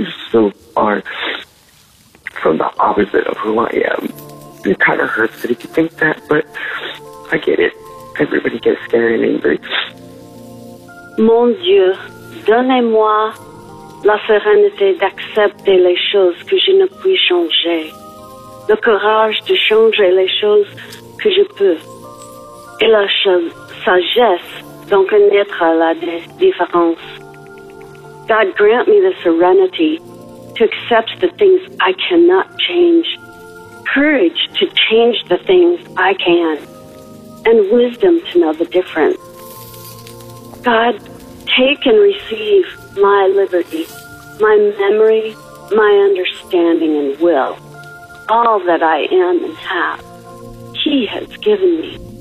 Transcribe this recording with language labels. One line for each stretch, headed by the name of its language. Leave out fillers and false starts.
English: So far from the opposite of who I am. It kind of hurts that you think that, but I get it. Everybody gets scared and angry.
French: Mon Dieu, donnez-moi la sérénité d'accepter les choses que je ne puis changer, le courage de changer les choses que je peux, et la sagesse d'en connaître la différence.
English: God grant me the serenity to accept the things I cannot change, courage to change the things I can, and wisdom to know the difference. God, take and receive my liberty, my memory, my understanding and will, all that I am and have, He has given me.